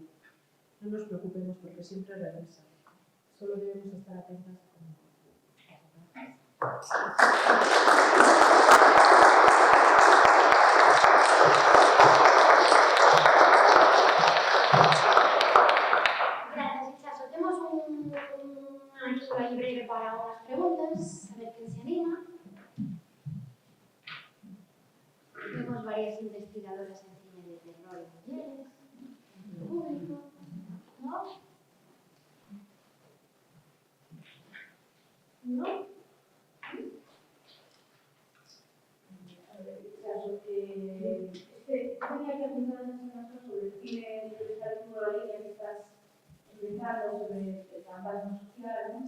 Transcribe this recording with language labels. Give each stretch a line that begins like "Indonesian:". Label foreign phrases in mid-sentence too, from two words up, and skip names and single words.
Spanish: No nos preocupemos porque siempre regresan. Solo debemos estar atentas a cómo. Gracias, Itxaso.
Galician: Temos unha lectura aí breve para unhas preguntas, a ver quen se anima. Temos varias investigadoras en cine de terror e mulleres, en público,
Spanish: ¿no? ¿No? Caso que tenía que empezar a enseñar sobre el cine, sobre esta nueva línea que estás empezando sobre el fantasma social, ¿no?